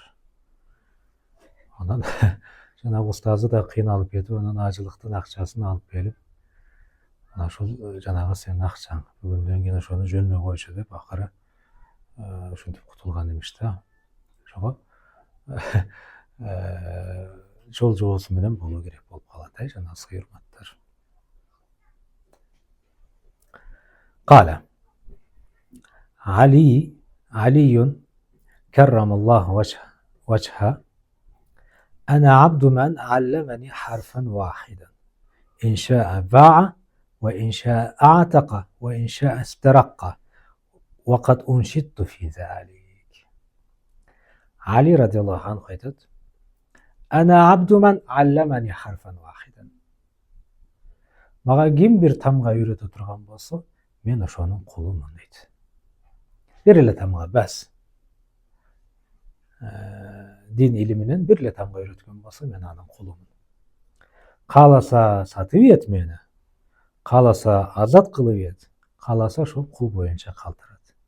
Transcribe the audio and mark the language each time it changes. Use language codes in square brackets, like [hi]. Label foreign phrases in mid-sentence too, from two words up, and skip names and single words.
[ky] Анан жанагы устазы да кыйналып кетип, анан ажылыктын акчасын алып келип, мына ушул жанагы сенин акчаң, бүгүндөн кийин ошону жөнүнө койчу деп акыры ушинтип кутулган имиш да. Ошого жол жобосу менен болуу керек болуп калат жанагы сый урматтар. [ar] Кала علي كرم الله وجهه أنا عبد من علمني حرفا واحدا إن شاء باع وإن شاء أعتق وإن شاء استرق وقد أنشدت في ذلك. علي رضي الله عنه aytadi: أنا عبد من علمني حرفا واحدا. [ky] Мага ким бир тамга үйрөтө турган болсо, мен ошонун кулумун дейт. Бир эле тамга бас. Дин илиминен бир эле тамга үйрөткөн болсо, мен анын кулумун. Кааласа сатып ийет мени, кааласа азат кылып ийет, кааласа ошол кул боюнча калтырат.